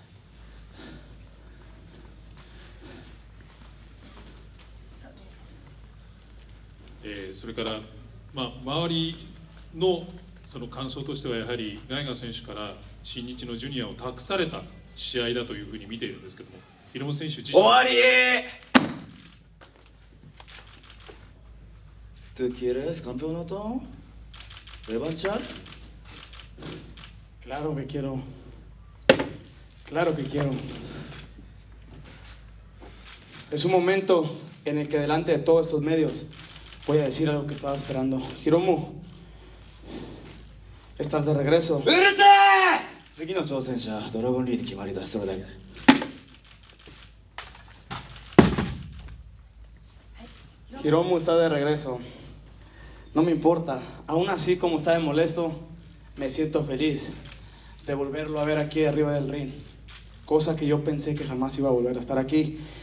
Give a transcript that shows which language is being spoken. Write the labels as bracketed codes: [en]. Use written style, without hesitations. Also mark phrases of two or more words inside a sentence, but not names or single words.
[ja] それから、周りのその感想としてはやはりライガー選手から新日のジュニアを託された試合だというふうに見ているんですけども、ヒロム選手自身 [es] 終わり ¿Tú quieres campeonato? ¿Revancha? Claro que quiero. Claro que quiero. Es un momento en el que delante de todos estos medios voy a decir algo que estaba esperando. Hiromu, estás de regreso. [ja] 次の挑戦者ドラゴンリーで決まりだ。それだけ。 [es] Hiromu está de regreso. No me importa. Aún así, como está de molesto, me siento feliz de volverlo a ver aquí arriba del ring. Cosa que yo pensé que jamás iba a volver a estar aquí.